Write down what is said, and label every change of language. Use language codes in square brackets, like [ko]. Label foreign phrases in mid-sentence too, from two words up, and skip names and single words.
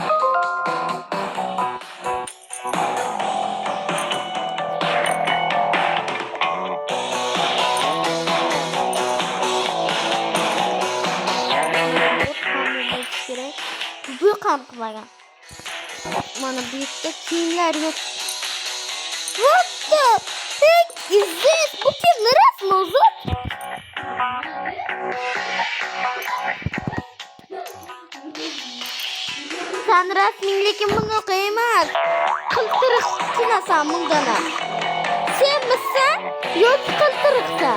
[uz] Bu qilmagan. Mana bu yerda kiyimlar yo'q. [en] What the heck is this? [uz] Bu kimning rasmi o'zi? Sen rasming lekin bunaqa emas. Qiltiriq kinasan bundan. Sen misan yoki qiltiriqsan?